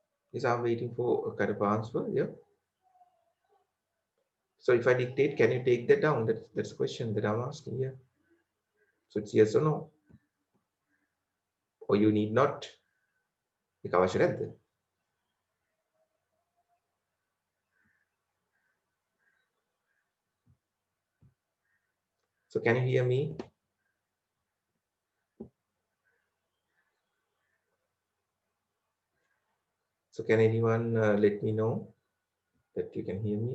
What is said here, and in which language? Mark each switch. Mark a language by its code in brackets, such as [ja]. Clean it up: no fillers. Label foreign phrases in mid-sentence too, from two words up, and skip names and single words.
[en] Yes, I'm waiting for a kind of answer. Yeah. So if I dictate, can you take that down? That's the question that I'm asking here. So it's yes or no, or you need not. [si] ඒක අවශ්‍ය නැද්ද? [en] So can you hear me? So can anyone let me know that you can hear me?